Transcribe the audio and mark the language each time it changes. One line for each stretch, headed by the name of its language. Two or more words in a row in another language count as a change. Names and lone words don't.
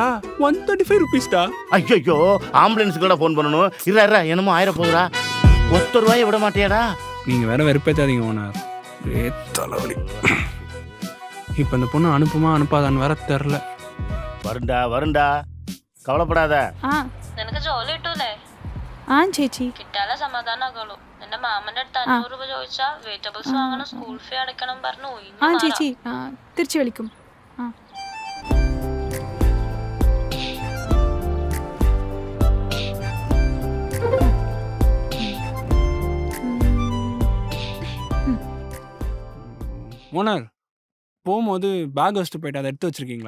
Tamil: 135 ருபீஸ்டா. ஐயோ ஆம்புலன்ஸுக்கு கூட ஃபோன் பண்ணணும். இருடா என்னமோ 1000 போகுதா? ₹1 விட மாட்டியாடா? நீங்கள் வேற வெறுப்பேத்தாதீங்க ஓனர். தலைவலி. இப்போ இந்த பொண்ணு அனுப்புமா அனுப்பாதான்னு வேற தெரில.
Malayalam: வருண்டா കവളപ്പെടാതെ. നിനക്ക് ജോലി കിട്ടൂലേ? ചേച്ചി കിട്ടാലെ സമാധാനാകുള്ളൂ. എന്റെ മാമന്റെ അടുത്ത് 500 രൂപ ചോദിച്ചാ വെജിറ്റബിൾസ് വാങ്ങണം, സ്കൂൾ ഫീ അടയ്ക്കണം പറഞ്ഞു. ചേച്ചി തിരിച്ചു വിളിക്കും.
Tamil: ஓனர் போகும்போது பேக் வச்சுட்டு போயிட்டு அதை எடுத்து வச்சிருக்கீங்களா?